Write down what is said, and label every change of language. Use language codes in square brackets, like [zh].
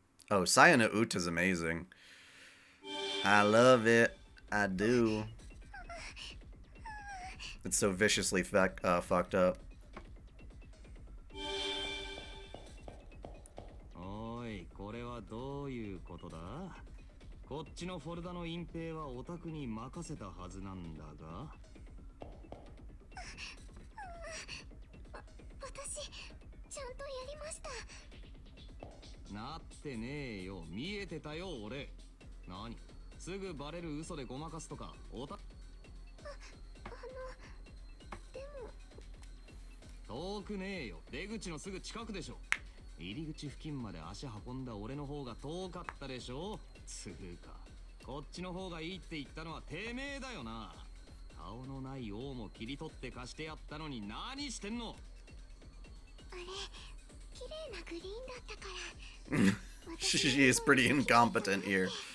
[en] Oh, Sayana Uta's amazing. I love it. I do. It's so viciously fucked up. [ja] Oi, これはどういうことだ?こっちのフォルダの隠蔽はオタクに任せたはずなんだが。私、ちゃんとやりました。なってねえよ。見えてたよ、俺。何? すぐバレる嘘でごまかすとか、でも。遠くねえよ。出口のすぐ近くでしょ。入り口付近まで足運んだ俺の方が遠かったでしょ。つうかこっちの方がいいって言ったのはてめえだよな。顔のない王も切り取って貸してやったのに何してんの。あれ、綺麗なグリーンだったから。 [en] She is pretty incompetent here.